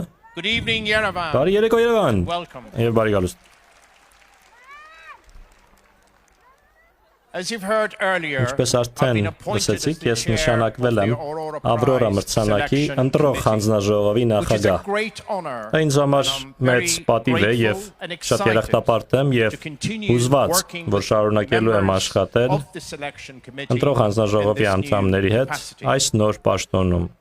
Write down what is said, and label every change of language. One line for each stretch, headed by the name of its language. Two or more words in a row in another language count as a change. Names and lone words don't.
English: Good evening, Yerevan.
Armenian: Բարի երեկո Երևան։
English: Welcome.
Armenian: Եվ բարի գալուստ։
English: As you've heard earlier,
Armenian: Ինչպես արդեն լսեցիք, ես նշանակվել եմ Ավրորա մրցանակի ընտրող հանձնաժողովի նախագահ։ Դա ինձ համար մեծ պատիվ է եւ շատ երախտապարտ եմ եւ հուզված, որ շարունակելու եմ աշխատել ընտրող հանձնաժողովի անդամների հետ այս նոր պաշտոնում։